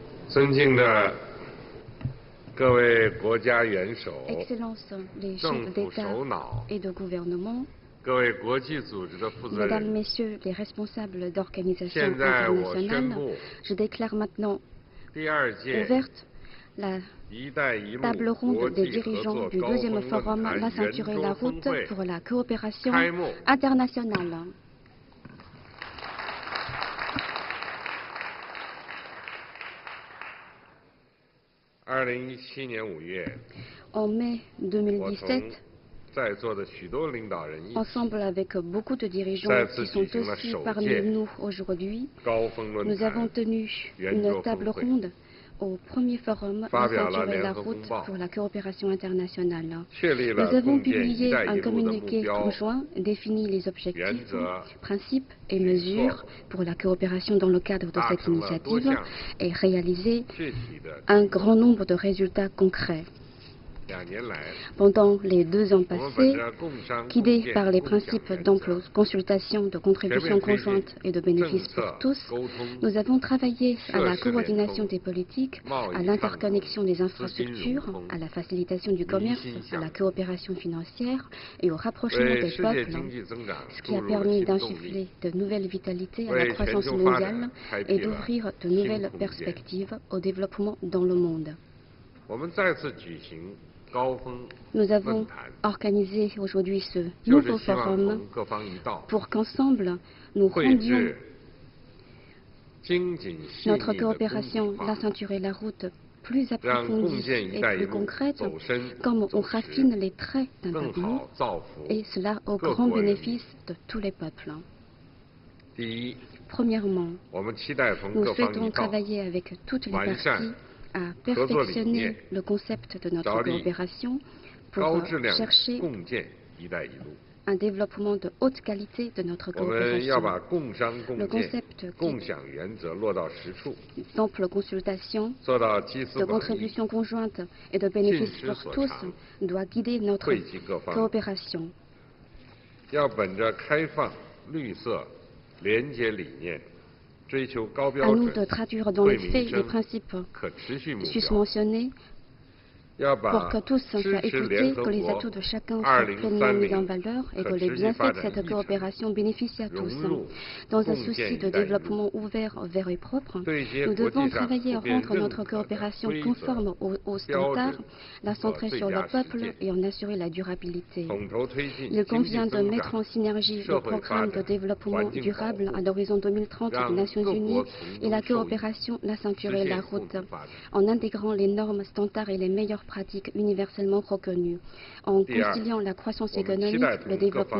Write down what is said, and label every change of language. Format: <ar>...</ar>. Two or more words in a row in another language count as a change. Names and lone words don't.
<zh>尊敬的各位国家元首、</zh> <fr>Excellences les</fr> <zh>政</zh> <fr>chefs</fr> <zh>府</zh> <fr>d'État</fr> <zh>首脑、</zh> <fr>et de gouvernement,</fr> <zh>各位国际组织的负责</zh> <fr>Mesdames,</fr> <zh>人，</zh> <fr>Messieurs les responsables d'organisations</fr> <zh>现在我宣</zh> <fr>internationales,</fr> <zh>布</zh> <fr>je déclare maintenant</fr> <zh>第二届</zh> <fr>ouverte la</fr> <zh>一带一路</zh> <fr>table</fr> <zh>国</zh> <fr>ronde des</fr> <zh>际合</zh> <fr>dirigeants</fr> <zh>作</zh> <fr>du</fr> <zh>高</zh> <fr>deuxième</fr> <zh>峰论</zh> <fr>forum</fr> <zh>坛</zh> <fr>La</fr> <zh>圆</zh> <fr>ceinture et la</fr> <zh>桌峰</zh> <fr>route</fr> <zh>会</zh> <fr>pour la coopération</fr> <zh>开幕。</zh> <fr>internationale.</fr> <zh>2017年5月，</zh> <fr>En mai</fr> <zh>我从</zh> <fr>2017,</fr> <zh>在座的许多领导人一起</zh> <fr>ensemble avec beaucoup de dirigeants qui sont aussi parmi nous aujourd'hui,</fr> <zh>高峰论</zh> <fr>nous avons</fr> <zh>坛</zh> <fr>tenu</fr> <zh>圆</zh> <fr>une</fr> <zh>桌</zh> <fr>table</fr> <zh>峰会，</zh> <fr>ronde au premier forum La</fr> <zh>发表了</zh> <fr>ceinture et la</fr> <zh>联合公</zh> <fr>route</fr> <zh>报，</zh> <fr>pour la coopération internationale.</fr> <zh>确立</zh> <fr>Nous</fr> <zh>了</zh> <fr>avons</fr> <zh>共建“一</zh> <fr>publié</fr> <zh>带</zh> <fr>un</fr> <zh>一路”的目</zh> <fr>communiqué</fr> <zh>标、</zh> <fr>conjoint, défini les</fr> <zh>原</zh> <fr>objectifs,</fr> <zh>则</zh> <fr>principes et mesures pour la coopération dans le cadre de</fr> <zh>达</zh> <fr>cette</fr> <zh>成了多</zh> <fr>initiative</fr> <zh>项</zh> <fr>et réalisé</fr> <zh>具体的</zh> <fr>un grand nombre de résultats concrets.</fr> <zh>2 年来，</zh> <fr>Pendant les 2 ans</fr> <zh>我们本</zh> <fr>passés,</fr> <zh>着共商共</zh> <fr>guidés</fr> <zh>建</zh> <fr>par les</fr> <zh>共享</zh> <fr>principes</fr> <zh>原则</zh> <fr>d'emploi, consultation, de</fr> <zh>全</zh> <fr>contribution</fr> <zh>面推进</zh> <fr>conjointe et de bénéfices</fr> <zh>政</zh> <fr>pour</fr> <zh>策</zh> <fr>tous,</fr> <zh>沟通、</zh> <fr>nous avons travaillé à la</fr> <zh>设施联</zh> <fr>coordination</fr> <zh>通、</zh> <fr>des politiques,</fr> <zh>贸</zh> <fr>à</fr> <zh>易畅通、</zh> <fr>l'interconnexion des</fr> <zh>资金融</zh> <fr>infrastructures,</fr> <zh>通、</zh> <fr>à la facilitation du commerce,</fr> <zh>民心</zh> <fr>à</fr> <zh>向</zh> <fr>la</fr> <zh>通，</zh> <fr>coopération financière et au rapprochement</fr> <zh>为</zh> <fr>des</fr> <zh>世界</zh> <fr>peuples,</fr> <zh>经济增长</zh> <fr>ce</fr> <zh>注</zh> <fr>qui a</fr> <zh>入了</zh> <fr>permis</fr> <zh>新动力，</zh> <fr>d'insuffler de nouvelles vitalités à la</fr> <zh>为全</zh> <fr>croissance</fr> <zh>球发</zh> <fr>mondiale</fr> <zh>展开</zh> <fr>et</fr> <zh>辟了</zh> <fr>d'ouvrir de</fr> <zh>新</zh> <fr>nouvelles</fr> <zh>空间。</zh> <fr>perspectives au développement dans le monde.</fr> <zh>我们再次举行高峰</zh> <fr>Nous</fr> <zh>论</zh> <fr>avons</fr> <zh>坛，</zh> <fr>organisé aujourd'hui ce</fr> <zh>就是</zh> <fr>nouveau</fr> <zh>希望</zh> <fr>forum</fr> <zh>同各方一道，</zh> <fr>pour qu'ensemble nous</fr> <zh>绘</zh> <fr>rendions</fr> <zh>制精谨细</zh> <fr>notre</fr> <zh>腻的工具</zh> <fr>coopération,</fr> <zh>化</zh> <fr>la， ceinture et la route plus</fr> <zh>让共</zh> <fr>approfondie</fr> <zh>建“一</zh> <fr>et</fr> <zh>带一</zh> <fr>plus</fr> <zh>路”</zh> <fr>concrète,</fr> <zh>走深</zh> <fr>comme on</fr> <zh>走实，</zh> <fr>raffine les traits d'un</fr> <zh>更</zh> <fr>pavillon,</fr> <zh>好造福</zh> <fr>et cela au</fr> <zh>各</zh> <fr>grand</fr> <zh>国人民。</zh> <fr>bénéfice de tous les peuples.</fr> <zh>第一，</zh> <fr>Premièrement,</fr> <zh>我们期待同</zh> <fr>nous</fr> <zh>各方一</zh> <fr>souhaitons</fr> <zh>道，</zh> <fr>travailler avec toutes les</fr> <zh>完善</zh> <fr>parties à</fr> <zh>合作理</zh> <fr>perfectionner</fr> <zh>念，</zh> <fr>le concept de notre</fr> <zh>着力</zh> <fr>coopération</fr> <zh>高</zh> <fr>pour</fr> <zh>质量</zh> <fr>chercher</fr> <zh>共建“一带一路</zh> <fr>un développement de haute qualité de notre ”。</fr> <zh>我们要</zh> <fr>coopération.</fr> <zh>把共商共</zh> <fr>Le</fr> <zh>建</zh> <fr>concept、</fr> <zh>共享原则落到实处，</zh> <fr>D'ample consultation,</fr> <zh>做到基思</zh> <fr>de</fr> <zh>广益，</zh> <fr>contribution conjointe et de bénéfices</fr> <zh>尽</zh> <fr>pour</fr> <zh>之所</zh> <fr>tous</fr> <zh>长，</zh> <fr>doit guider notre</fr> <zh>惠及各方。</zh> <fr>coopération.</fr> <zh>要本着开放、绿色、廉洁理念，追求高</zh> <fr>À</fr> <zh>标</zh> <fr>nous de</fr> <zh>准、</zh> <fr>traduire dans</fr> <zh>惠</zh> <fr>les</fr> <zh>民</zh> <fr>faits les</fr> <zh>生、</zh> <fr>principes</fr> <zh>可持续目</zh> <fr>sus</fr> <zh>标。</zh> <fr>mentionnés</fr> <zh>要</zh> <fr>pour</fr> <zh>把</zh> <fr>que tous</fr> <zh>支</zh> <fr>soient</fr> <zh>持联</zh> <fr>écoutés,</fr> <zh>合</zh> <fr>que les</fr> <zh>国</zh> <fr>atouts de chacun soient pleinement mis en 2030 valeur et que</fr> <zh>可</zh> <fr>les</fr> <zh>持续发</zh> <fr>bienfaits de</fr> <zh>展</zh> <fr>cette</fr> <zh>议程</zh> <fr>coopération bénéficient à</fr> <zh>融</zh> <fr>tous.</fr> <zh>入</zh> <fr>Dans un</fr> <zh>共</zh> <fr>souci</fr> <zh>建“一</zh> <fr>de</fr> <zh>带一路</zh> <fr>développement ouvert, vert et propre, ”，</fr> <zh>对一些</zh> <fr>nous</fr> <zh>国</zh> <fr>devons</fr> <zh>际上</zh> <fr>travailler à</fr> <zh>普遍</zh> <fr>rendre</fr> <zh>认</zh> <fr>notre</fr> <zh>可的</zh> <fr>coopération</fr> <zh>规则、</zh> <fr>conforme aux</fr> <zh>标</zh> <fr>standards,</fr> <zh>准</zh> <fr>la</fr> <zh>和</zh> <fr>centrer</fr> <zh>最</zh> <fr>sur le</fr> <zh>佳实</zh> <fr>peuple</fr> <zh>践，</zh> <fr>et en assurer la durabilité.</fr> <zh>统筹推进</zh> <fr>Il</fr> <zh>经济</zh> <fr>convient de</fr> <zh>增</zh> <fr>mettre</fr> <zh>长</zh> <fr>en synergie</fr> <zh>社</zh> <fr>le</fr> <zh>会发</zh> <fr>programme de</fr> <zh>展、</zh> <fr>développement</fr> <zh>环境保</zh> <fr>durable</fr> <zh>护</zh> <fr>à l'horizon 2030 des</fr> <zh>让</zh> <fr>Nations</fr> <zh>各</zh> <fr>Unies</fr> <zh>国</zh> <fr>et la</fr> <zh>从中受益，</zh> <fr>coopération, la ceinture</fr> <zh>实</zh> <fr>et</fr> <zh>现</zh> <fr>la</fr> <zh>共</zh> <fr>route,</fr> <zh>同发展。</zh> <fr>en intégrant les normes, standards et les meilleures pratiques universellement reconnues, en</fr> <zh>第二，</zh> <fr>conciliant la croissance</fr> <zh>我们期</zh> <fr>économique,</fr> <zh>待</zh> <fr>le</fr> <zh>同各</zh> <fr>développement</fr>